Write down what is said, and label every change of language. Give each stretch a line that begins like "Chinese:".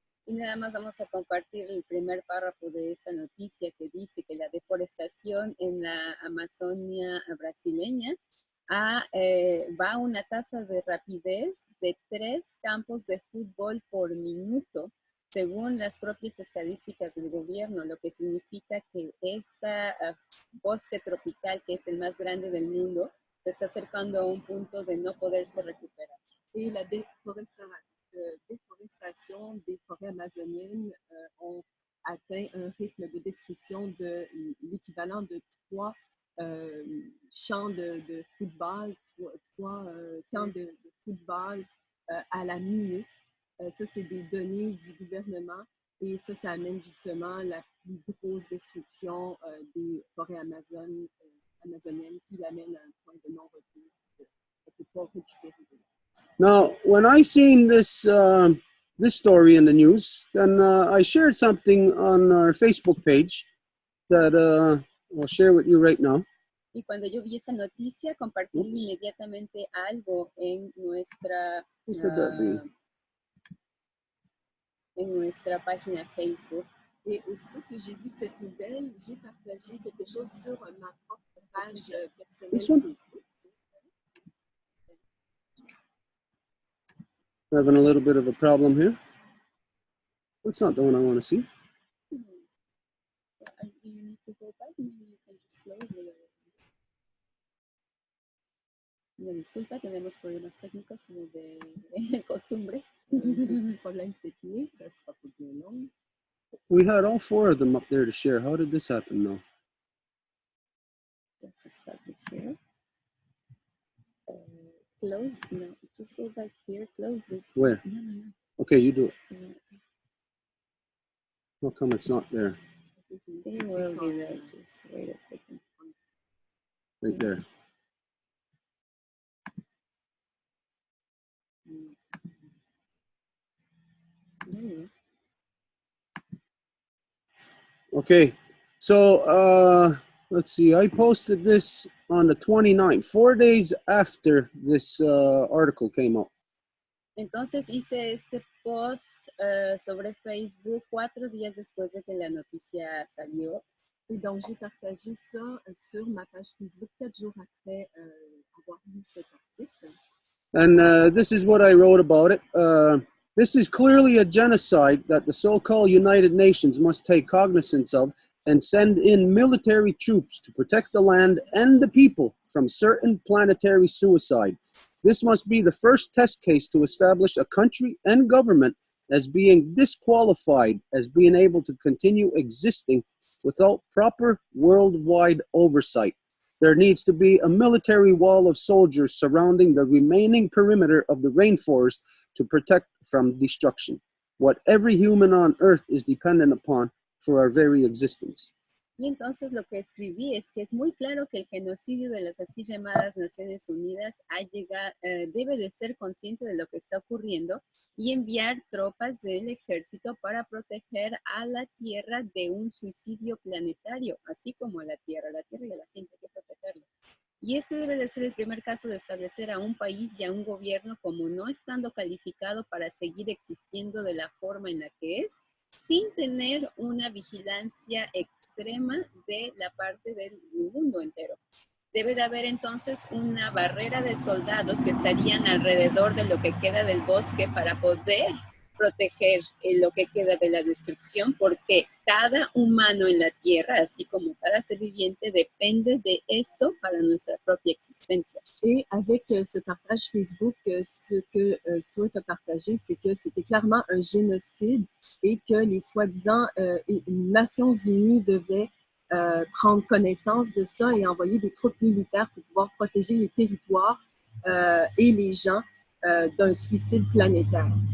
Spanish: Y nada más vamos a compartir el primer párrafo de esa noticia que dice que la deforestación en la Amazonia brasileña va a una tasa de rapidez de 3 campos de fútbol por minuto, según las propias estadísticas del gobierno, lo que significa que este bosque tropical, que es el más grande del mundo, se está acercando a un punto de no poderse recuperar.
French: Et la déforestation des forêts amazoniennes ont atteint un rythme de destruction de l'équivalent de 3 champs de football, 3 camps de football à la minute. Ça, c'est des données du gouvernement et ça amène justement la plus grosse destruction des forêts amazoniennes qui l'amène à un point de non-retour. On ne peut pas récupérer.
English: Now, when I seen this this story in the news, then I shared something on our Facebook page that I'll share with you right now.
Spanish: Y cuando yo vi esa noticia, compartí inmediatamente algo en nuestra página Facebook.
French: Et aussitôt que j'ai vu cette nouvelle, j'ai partagé quelque chose sur ma propre page personnelle Facebook.
English: Having a little bit of a problem here. That's not the one I want to see. You need to go back, maybe you can just close it.
Spanish: Me disculpa, tenemos problemas técnicos como de costumbre.
French: Problème technique, ça sera pas bien long.
English: We had all 4 of them up there to share. How did this happen now? Just start to share. Close? No, just go back here. Close this. Where? No. Okay, you do it. How come it's not there? It will be there. Just wait a second. Right there. Okay, so let's see. I posted this on the 29th, 4 days after this article came up.
Spanish: Entonces hice este post sobre Facebook 4 días después de que la noticia salió.
French: Et donc, j'ai partagé ça sur ma page Facebook 4 jours après avoir lu cet article.
English: And this is what I wrote about it. This is clearly a genocide that the so-called United Nations must take cognizance of and send in military troops to protect the land and the people from certain planetary suicide. This must be the first test case to establish a country and government as being disqualified as being able to continue existing without proper worldwide oversight. There needs to be a military wall of soldiers surrounding the remaining perimeter of the rainforest to protect from destruction, what every human on Earth is dependent upon for our very existence.
Spanish: Y entonces lo que escribí es que es muy claro que el genocidio de las así llamadas Naciones Unidas debe de ser consciente de lo que está ocurriendo y enviar tropas del ejército para proteger a la Tierra de un suicidio planetario, así como a la Tierra y a la gente hay que protegerla. Y este debe de ser el primer caso de establecer a un país y a un gobierno como no estando calificado para seguir existiendo de la forma en la que es, sin tener una vigilancia extrema de la parte del mundo entero. Debe de haber entonces una barrera de soldados que estarían alrededor de lo que queda del bosque para poder proteger lo que queda de la destrucción, porque cada humano en la Tierra, así como cada ser viviente, depende de esto para nuestra propia existencia.
French: Et avec ce partage Facebook, ce que Stuart a partagé, c'est que c'était clairement un génocide et que les soi-disant Nations Unies devaient prendre connaissance de ça et envoyer des troupes militaires pour pouvoir protéger les territoires et les gens d'un suicide planétaire.